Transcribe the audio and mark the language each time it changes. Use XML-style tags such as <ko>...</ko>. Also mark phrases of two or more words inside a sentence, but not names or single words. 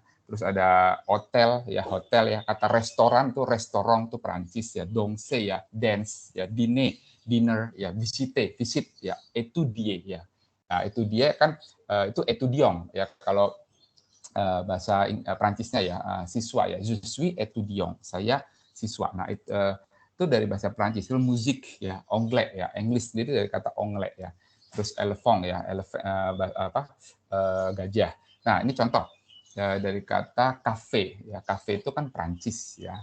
<id>Terus ada hotel ya, kata restoran tuh restoran tuh Prancis ya, dongse ya, dance ya, dinner ya, visit ya, étudier ya. Nah, itu dia kan itu étudiant ya kalau bahasa Prancisnya ya, siswa ya,</id> <fr>je suis étudiant,</fr> <id>saya siswa. Nah, itu dari bahasa Prancis. Itu musik ya, anglais ya, English sendiri dari kata anglais ya. Terus elephant ya, gajah. Nah, ini contoh dari kata cafe ya, cafe itu kan Prancis ya.</id>